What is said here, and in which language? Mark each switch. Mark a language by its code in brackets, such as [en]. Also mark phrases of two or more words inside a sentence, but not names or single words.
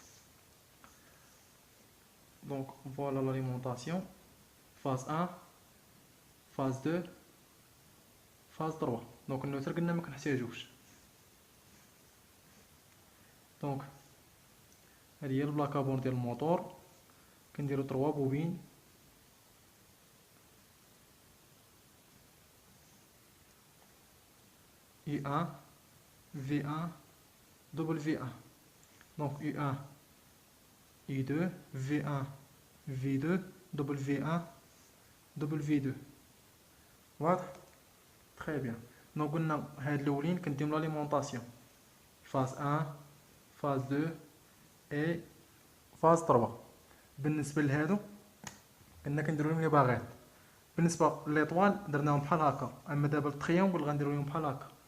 [fr] Donc voilà l'alimentation, phase 1 phase 2 phase 3. [ar] دونك النوتر قلنا ما كنحتاجوش. دونك هذه هي [fr] la plaque à bornes [ar] ديال الموتور، كنديرو 3 بوبين I1 V1 W1. [fr] Donc U1 I2 V1 V2 W1 W2. واضح؟ Très bien. [ar] دونك قلنا هاد الاولين كنديرو لاليمونطاسيون [fr] phase 1 phase 2 et phase 3. [ar] بالنسبه لهادو قلنا كنديرو لهم لي باغيت. بالنسبه ليطوال درناهم بحال هكا، اما دابا التريونغل غنديرو لهم بحال هكا.